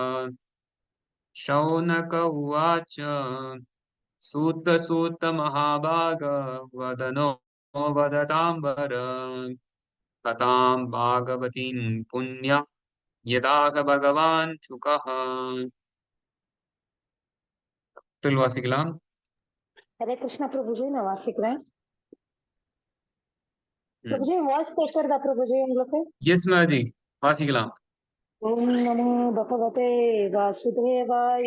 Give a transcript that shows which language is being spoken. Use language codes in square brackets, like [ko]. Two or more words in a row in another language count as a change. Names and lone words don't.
[sa] शौनक उवाच सूत महाभाग वदनो वदताम्बर कथां भागवतीं पुण्य यदाह भगवान् शुकः. [ta] வாசிக்கலாம். ஹரே கிருஷ்ணா பிரபுஜி, நான் வாசிக்கிறேன். பிரபுஜி வாய்ஸ் கேட்கறதா பிரபுஜி உங்களுக்கு? எஸ் மாஜி, வாசிக்கலாம். [sa] ओम् नमो भगवते वासुदेवाय.